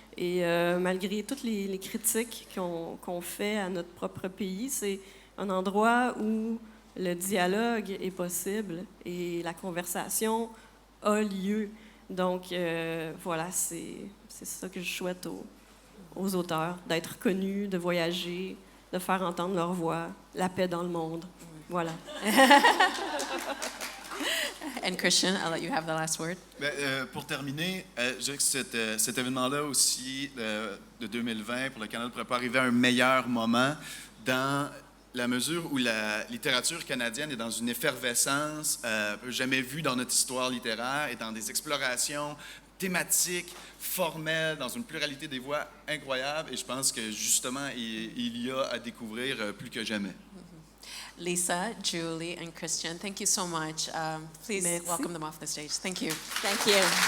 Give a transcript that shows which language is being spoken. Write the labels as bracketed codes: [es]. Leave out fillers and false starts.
[fr] Et malgré toutes les critiques qu'on fait à notre propre pays, c'est un endroit où le dialogue est possible et la conversation a lieu. Donc, voilà, c'est ça que je souhaite aux auteurs, d'être connus, de voyager, de faire entendre leur voix, la paix dans le monde. Voilà. [en] And Christian, I'll let you have the last word. [fr] Pour terminer, je dirais que cet événement-là aussi de 2020 pour le Canada ne pourrait pas arriver à un meilleur moment dans la mesure où la littérature canadienne est dans une effervescence jamais vue dans notre histoire littéraire et dans des explorations thématiques, formelles, dans une pluralité des voix incroyable. Et je pense que justement, il y a à découvrir plus que jamais. [en] Lisa, Julie, and Christian, thank you so much. Please [fr] Merci. [en] welcome them off the stage. Thank you. Thank you.